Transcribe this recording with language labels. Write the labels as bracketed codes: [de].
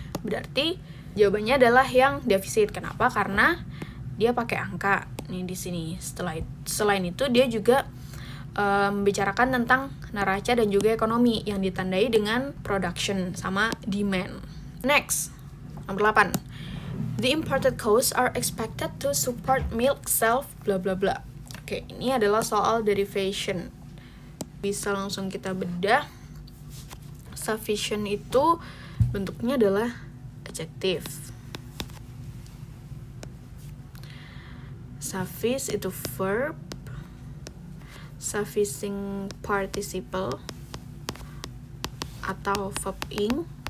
[id] Berarti jawabannya adalah yang defisit. Kenapa? Karena dia pakai angka nih di sini. Selain itu dia juga membicarakan tentang neraca dan juga ekonomi yang ditandai dengan production sama demand. Next, nomor 8. [en] The imported costs are expected to support milk self bla bla bla. [id] Oke, ini adalah soal derivation. Bisa langsung kita bedah. Sufficient itu bentuknya adalah adjective. Suffice itu verb. Sufficing participle atau verb ing.